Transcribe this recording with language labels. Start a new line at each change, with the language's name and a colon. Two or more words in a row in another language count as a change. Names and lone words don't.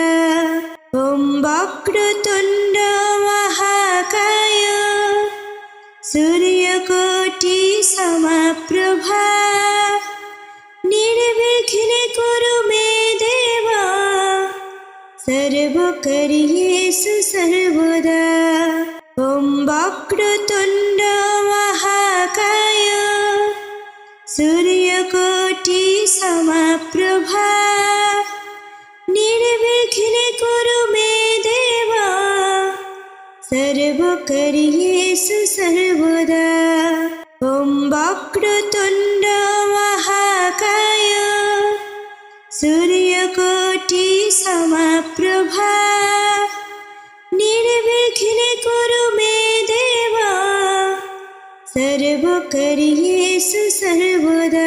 Sanskrit: ওম বক্রতুণ্ড মহাকায় সূর্যকোটি সমপ্রভা নির্বিঘ্নে কুরু মে দেব সর্বকার্যেষু সর্বদা। ওম বক্রতুণ্ড মহাকায় সূর্যকোটি সমপ্রভা समप्रभा निर्विघ्ने कुरु मे देवा सर्वकार्येषु सर्वदा। ॐ वक्रतुण्ड महाकाय सूर्यकोटि समप्रभा निर्विघ्ने कुरु मे देवा सर्वकार्येषु सर्वदा।